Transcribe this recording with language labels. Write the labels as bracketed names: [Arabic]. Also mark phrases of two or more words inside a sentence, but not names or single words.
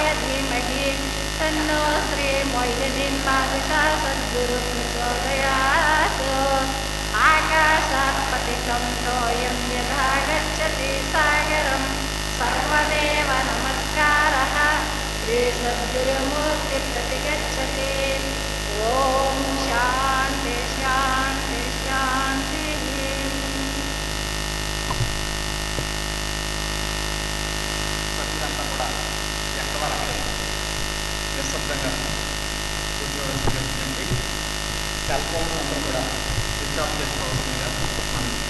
[Sanskrit] धीमहि तन्नो श्री मोहिनीन्मारुषा सद्गुरुप्रचोदयात् आकाशात् पतितं तोयं यथा गच्छति सागरं सर्वदेव नमस्कारः श्री सद्गुरुमूर्तिप्रतिगच्छति ॐ शान्ति शान्ति शान्तिः [Telugu] సభ్యులంతా కూడా ఎక్కడవారు అక్కడే నిశ్శబ్దంగా కూర్చోవలసిందండి. [English] cell phone [Telugu] అందరూ కూడా [English] switch off [Telugu] చేసుకోవాల్సిందిగా మనం